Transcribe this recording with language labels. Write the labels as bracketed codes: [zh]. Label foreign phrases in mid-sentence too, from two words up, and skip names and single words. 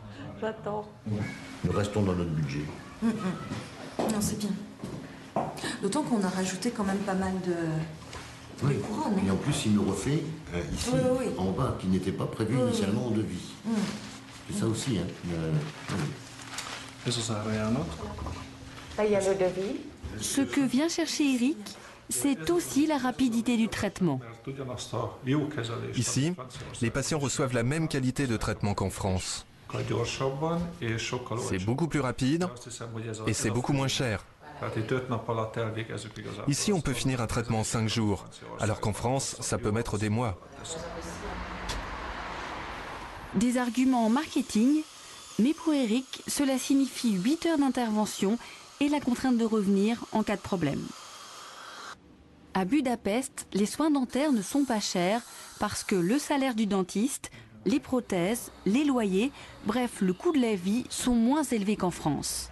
[fr] J'attends. Nous restons dans notre budget. Non, c'est bien. D'autant qu'on a rajouté quand même pas mal de couronnes. Et en plus, il nous refait ici, Oui. en bas, qui n'était pas prévu initialement au devis. C'est ça aussi. Hein. [hu] Ez az árajánlat. [fr] Là, il y a le devis. Ce que vient chercher Eric, c'est aussi la rapidité du traitement. [hu] Mert ugyanazt a jó kezelést, [fr] Ici, [hu] amit Franciaországban [fr] les patients reçoivent la même qualité de traitement qu'en France. [hu] sokkal gyorsabban és sokkal [fr] C'est [hu] olcsóbban. [fr] beaucoup plus rapide [hu] Azt hiszem, hogy ez a- [fr] et c'est beaucoup moins cher. [hu] Tehát itt 5 nap alatt elvégezzük igazából. [fr] Ici, on peut finir un traitement en 5 jours, alors qu'en France, ça peut mettre des mois. Des arguments marketing, mais pour Eric, cela signifie 8 heures d'intervention et la contrainte de revenir en cas de problème. À Budapest, les soins dentaires ne sont pas chers parce que le salaire du dentiste, les prothèses, les loyers, bref, le coût de la vie sont moins élevés qu'en France.